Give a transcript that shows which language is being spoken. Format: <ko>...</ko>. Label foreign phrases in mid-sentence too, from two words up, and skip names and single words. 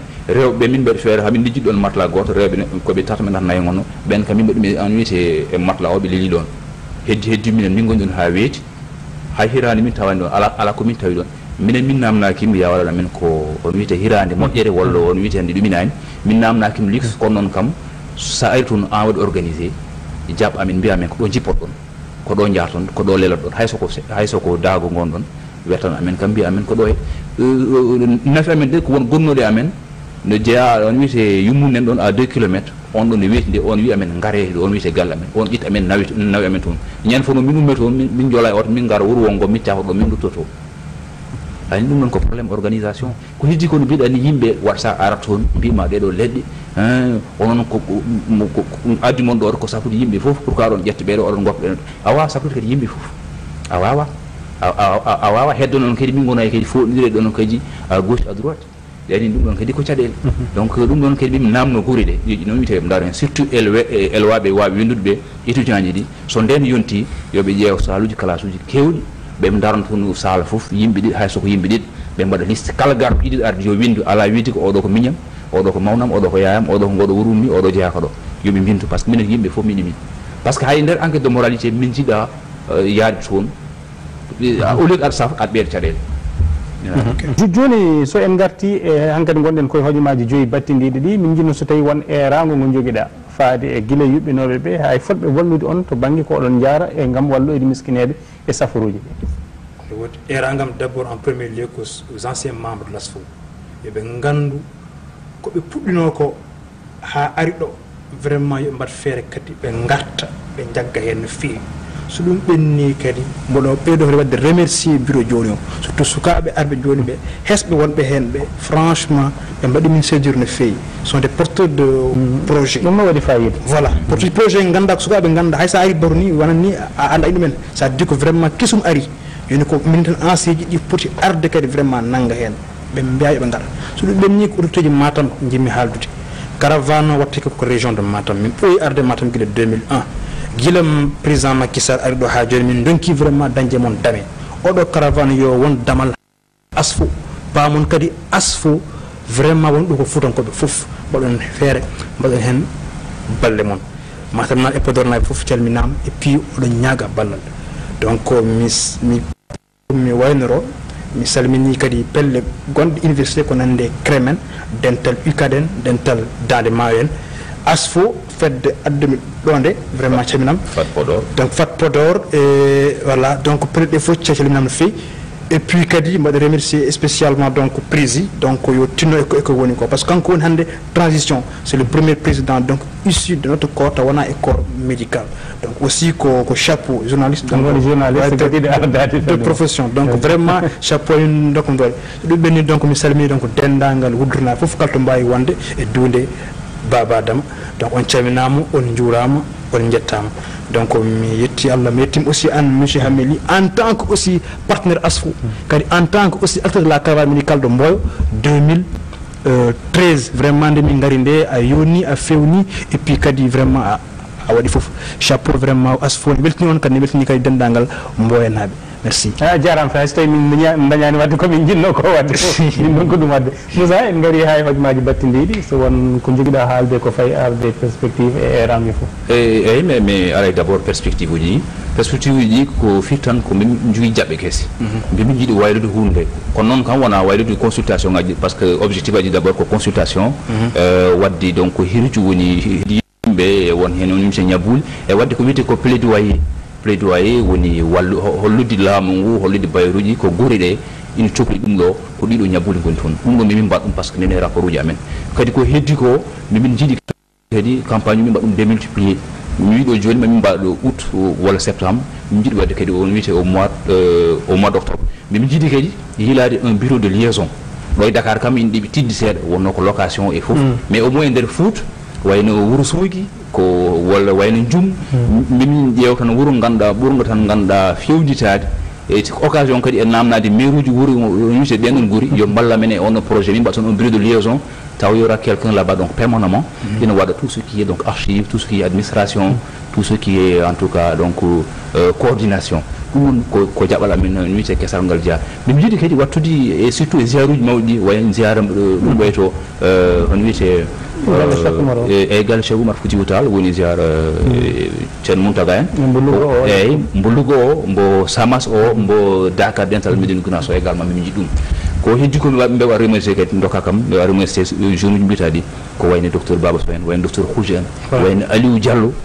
<ff>rewɓe min mbaɗi feere hamin lijjiɗi ɗon matla goto rewɓe koɓe tata men tan nayi gonno ɓen kam min mbaɗi an wiyete e matla o ɓe leeli ɗon heddi minen min goni ɗon ha weeti hay hirani min tawani ɗon ala ko min tawi ɗon minen min namnakimo ya waɗana men ko on wiyete hirande moƴƴere walla on wiyete nde ɗuminani min namnakimo lix kono noon kam sa ari toon an waɗi organisé jaɓ amin mbiya men ko ɗo jippot ɗon ko ɗo jarton ko ɗo lelat ɗon hayso ko daago gon ɗon wiyatan amen kam mbiya amen ko ɗo nafi amen de ko won gonnoɗe amen no jeeya on wiyete yummunen ɗon</ff> <fr>à 2 kilomètres</fr> <ff>on ɗon no weyti nde on wi amen ngare on wiyete galle amen on ƴitta amen nawi amen toon ñande fof no min umme toon min joola e oto min gara wuuro wongo min cafo ɗo min ɗuttoto ani ɗum noon ko</ff> <fr>probléme organisation</fr> <ff>ko heddi ko no mbiɗa ni yimɓe watta arat toon mbima ɗeɗo leɗɗe onon ko addi mon ɗo ko sakkude yimɓe fof</ff> <fr>pour que</fr> <ff>aɗon ƴetta ɓeɗo oɗon goppa ɓeɗo a wawa sakkude kadi yimɓe fof a wawa a wawa heddo noon kadi min gona e kadi foɗodire ɗo noon kadi</ff> <fr>à gauche à droite</fr> <ff>yani ɗum ɗon kadi ko caɗele donc ɗum ɗon kadi ɓe namno guure ɗe ɗiɗi noon wiyete ɓe daren surtout elwaɓe wawi windude ɓe étudiant ji ɗi so nden yonti yoɓe ƴeew saluji classe uji kewɗi ɓe darno toon sala fof yimɓe ɗiɗi hay soko yimɓe ɗiɗi ɓe mbaɗa liste kala garɗo ɗiɗi arde yo windu ala wiide ko oɗo ko miñam oɗo ko mawnam oɗo ko yayam oɗo ko ngoɗo wurummi oɗo jeeyaka ɗo yoɓe mbintu</ff> <fr>par ce que</fr> <ff>minen yimɓe fof min min</ff> <fr>par ce que</fr> <ff>hay nder</ff> <fr>enquête de moralité</fr> <ff>min jiiɗa yaade toon</ff> <fr>au lieu</fr> <ff>aɗa saf aɗa ɓeyda caɗele joni so en garti e hankkadi gonɗen koye hojomaji joyi battidiɗi ɗi min jinno so tawi won erago ngo joguiɗa faade e guila yuɓɓinoɓe ɓe hay fotɓe wallude on to banggue ko oɗon jaara e gam walloyde miskineɓe e safaruji ɗi woodi eragam</ff> <fr>d' abord en premier lieu</fr> <ff>ko</ff> <fr>aux anciens membres de l'ASFO</fr> <ff>yoɓe gandu koɓe puɗɗino ko ha ari ɗo vraiment yoɓe mbat feere kadi ɓe garta ɓe jagga hen no feewi so ɗum ɓenni kadi mboɗo ɓeydo kadi wadde</ff> <fr>remercier bureau</fr> <ff>joni o surtout sukaɓe arɓe joni ɓe hesɓe wonɓe hen ɓe franchement ɓe mbaɗi min séjour no feewi</ff> <fr>sont des porteurs de projet</fr> <ff>ɗum no waɗi fayida</ff> <fr>voilà porteur projet</fr> <ff>ganda ko sukaɓe ganda hay sa ari baro ni wonat ni a anda ɗumen</ff> <fr>ça dit que vraiment</fr> <ff>kesum ari joni ko min tan ancien ji ɗi poti arde kadi vraiment nangga hen ɓe mbiya yoɓe gara so ɗum ɓenni ko autorité ji Matam jimmi haaldude caravane watte ko</ff> <fr>région de Matam</fr> <ff>min ɓooyi arde Matam guila 2001 gila président Macky Sall ari ɗo ha joni min donki vraiment dañde mon dame oɗo caravane yo won damal ASFO pamon kadi ASFO vraiment won ɗo ko fuutankoɓe fof mbaɗon feere mbaɗon hen balle mon Matam nan e Podor naɓe fof calminama</ff> <fr>et puis</fr> <ff>oɗon ñaaga ballal donc mi waynoro mi salmini kadi pelle gonɗe université ko nande Cremen dental UCADEN dental Dande Maayo en ASFO fedde addumi ɗo nde vraiment calminam donc Fat Podor</ff> <fr>et voilà donc peut-être des fois</fr> <ff>calminam no fewi</ff> <fr>et puis</fr> <ff>kadi mbaɗa</ff> <fr>remercier spécialement donc prési donc</fr> <ff>yo tinno eko woni ko</ff> <fr>par ce que</fr> <ff>kanko woni hande</ff> <fr>transition c'est le premier président donc issu de notre corps</fr> <ff>taw wona e</ff> <fr>corps médical donc aussi</fr> <ff>ko</ff> <fr>chapeau journaliste donc de profession donc vraiment chapeau donc</fr> <ff>ɗum ɓenni donc mi salmini donc dendagal wuddurna foof kalto mbawi wonde e duunde Baba Adama donc on calminama on juurama on jettama donc mi yetti Allah mi yettim aussi an monsieur Hameli</ff> <fr>en tant que aussi partenaire ASFO</fr> <ff>kadi</ff> <fr>en tant que aussi acteur de la caravane médicale de Mboyo</fr> <ff>2013 vraiment nde min gari nde a yoni a fewni</ff> <fr>et puis</fr> <ff>kadi vraiment a waɗi foof</ff> <fr>chapeau vraiment</fr> <ff>ASFO ne weltini on kadi ne weltini kadi dendagal Mboyanaɓe merci jarama fa so tawi min dañani wadde komin jinno ko wadde min ɗon ko ɗum wadde Moussa en gari ha e hojomaji battidiɗi so won ko joguiɗa haalde ko fayi arde perspective e rangue fof eyyi mais aray</ff> <fr>d' abord perspective</fr> <ff>uji ɗi ko firtan ko min jogui jaɓɓe keese mbimin jiiɗi waylude hunde kono noon kam wona waylude consultation ngaji</ff> <fr>par ce que objectif</fr> <ff>aji</ff> <fr>d' abord</fr> <ff>ko consultation wadde donc hirju woni yimɓe won hen on monsieur Ñabouli e wadde ko wiyete ko plaidoyer woni hollude laamu ngu hollude bayruji ko guure ɗe ina cohli ɗum ɗo ko ɗiɗo Ñabouli goni toon ɗum ɗo mimin mbaɗ ɗum</ff> <fr>par ce que</fr> <ff>nene rapport uji amen kadi ko heddi ko mimin jiiɗi kadi campagne min mbaɗ ɗum démultiplier mi wiɗo joni mamin mbaɗa ɗo août walla septembre min jiiɗi wadde kadi on wiyete</ff> <fr>au mois d' octobre</fr> <ff>mimin jiiɗi kadi yiilade</ff> <fr>un bureau de liaison</fr> <ff>ɗo e Dakar kam ina ɗiɓi tidde seeɗa wonno ko location e fof</ff> <fr>mais au moins</fr> <ff>e nder Fouta wayno Wourossogui ko walla wayno Djoum min ƴeew tan wuuro ganduɗa ɓurgo tan ganduɗa fewjitade e occasion kadi e namnade maire uji wuuro wiyete ɗen ɗon guuri yo balla men e on projet min mbaɗa toon</ff> <fr>un bureau de liaison</fr> <ff>taw</ff> <fr>y aura quelqu'un là-bas donc permanemment</fr> <ff>ina waɗa</ff> <fr>tout ce qui est donc archive tout ce qui est administration tout ce qui est en tout cas donc coordination</fr> <ff>ɗum ko jaɓal amen wiyete kesal ngal jeeya min jiiɗi kadi wattude e surtout e ziaruji mawɗi wayen ziara ɗum ɓoyto on wiyete e galle Cheikh Oumar Foutiyou Tall woni ziara ceerno Mountaga en eyyi mbullugo o mbo Samas o mbo Dakar dental Médina Gounass o également min jiiɗi ɗum ko heddi ko mi waɗa remercier kadi dokka kam mi waɗa remercier jeune uji mbiyataɗi ko wayno docteur Baba Sow en wayno docteur Khouja en wayno Aliou Diallo</ff>